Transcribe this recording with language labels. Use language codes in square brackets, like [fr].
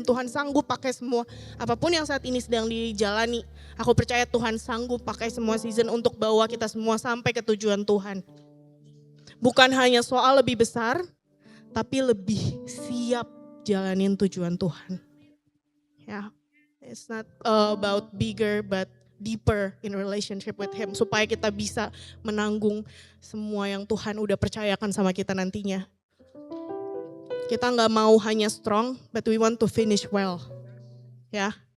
[id] Tuhan sanggup pakai semua, apapun yang saat ini sedang dijalani. Aku percaya Tuhan sanggup pakai semua season untuk bawa kita semua sampai ke tujuan Tuhan. Bukan hanya soal lebih besar, tapi lebih siap jalanin tujuan Tuhan. [en] Ya, it's not about bigger but deeper in relationship with Him. [id] Supaya kita bisa menanggung semua yang Tuhan udah percayakan sama kita nantinya. Kita nggak mau hanya [en] strong, but we want to finish well. Ya,